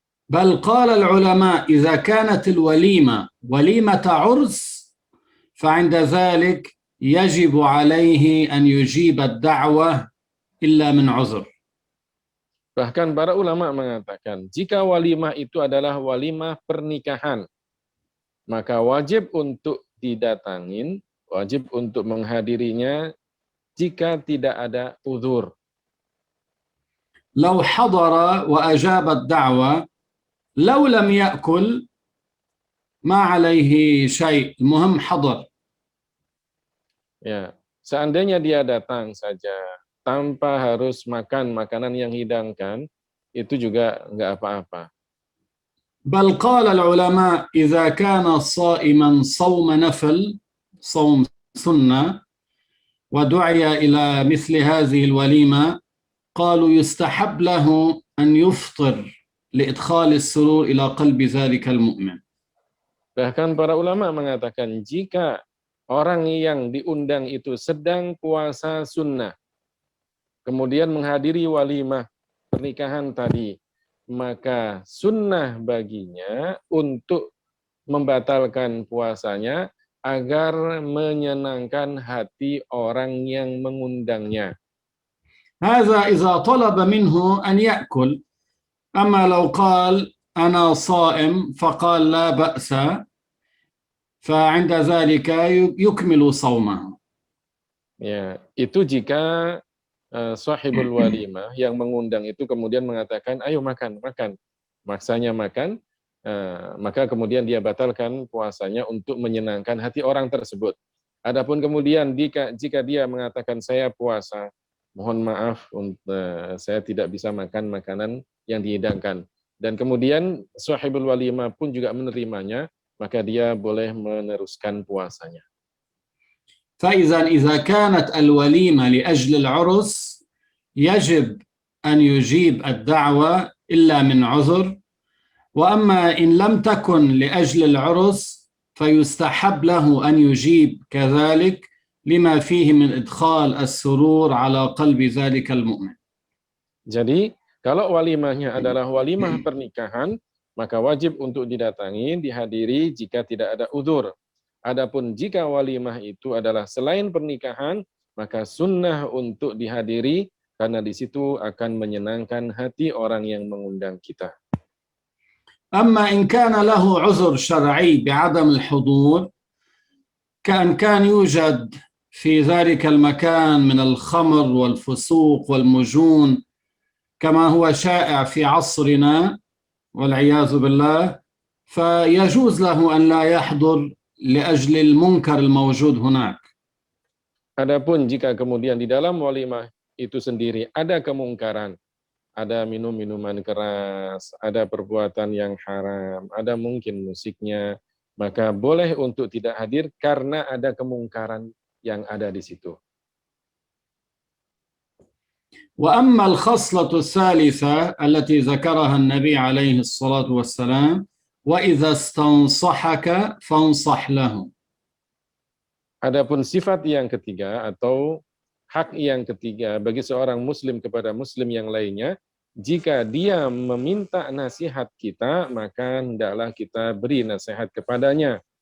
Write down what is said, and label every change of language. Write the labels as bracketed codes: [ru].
[ar] بل قال العلماء إذا كانت الوليمة وليمة عرس فعند ذلك يجب عليه أن يجيب الدعوة إلا من عذر. [id] Bahkan para ulama mengatakan, jika walimah itu adalah walimah pernikahan, maka wajib untuk didatangin, wajib untuk menghadirinya jika tidak ada uzur. [ar] لو حضر وأجاب الدعوة لو لم يأكل ما عليه شيء المهم حضر. [id] Ya, seandainya dia datang saja tanpa harus makan makanan yang hidangkan, itu juga nggak apa-apa. [ar] بل قال العلماء إذا كان صائما صوم نفل صوم سنة ودعي إلى مثل هذه الوليمة قالوا يستحب له أن يفطر لإدخال السرور إلى قلب ذلك المؤمن. [id] Bahkan para ulama mengatakan jika orang yang diundang itu sedang puasa sunnah, kemudian menghadiri walimah pernikahan tadi, maka sunnah baginya untuk membatalkan puasanya agar menyenangkan hati orang yang mengundangnya. [ar] هذا إذا طلب منه أن يأكل. أما لو قال أنا صائم فقال لا بأس فعند ذلك يكمل صومه. [id] Ya, itu jika sahibul walimah yang mengundang itu kemudian mengatakan, ayo makan, makan. maksanya makan, maka kemudian dia batalkan puasanya untuk menyenangkan hati orang tersebut. Adapun kemudian jika dia mengatakan saya puasa, mohon maaf, saya tidak bisa makan makanan yang dihidangkan. Dan kemudian sahibul walimah pun juga menerimanya, maka dia boleh meneruskan puasanya. [ar] فإذا كانت الوليمة لأجل العرس يجب أن يجيب الدعوة إلا من عذر، وأما إن لم تكن لأجل العرس فيستحب له أن يجيب كذلك لما فيه من إدخال السرور على قلب ذلك المؤمن. [id] Jadi, kalau walimahnya adalah walimah pernikahan, maka wajib untuk didatangi, dihadiri jika tidak ada uzur. Adapun jika walimah itu adalah selain pernikahan, maka sunnah untuk dihadiri karena di situ akan menyenangkan hati orang yang mengundang kita. [ar] أما إن كان له عذر شرعي بعدم الحضور كأن كان يوجد في ذلك المكان من الخمر والفسوق والمجون كما هو شائع في عصرنا والعياذ بالله، فيجوز له أن لا يحضر لأجل المنكر الموجود هناك. [id] Adapun jika kemudian di dalam walimah itu sendiri ada kemungkaran, ada minuman keras, ada perbuatan yang haram, ada mungkin musiknya, maka boleh untuk tidak hadir karena ada kemungkaran yang ada di situ. [ar] وأما الخصلة الثالثة التي ذكرها النبي عليه الصلاة والسلام وإذا استنصحك فانصح له. [id] Adapun sifat yang ketiga atau hak yang ketiga bagi seorang muslim kepada muslim yang lainnya, jika dia meminta nasihat kita, maka hendaklah kita beri nasihat kepadanya.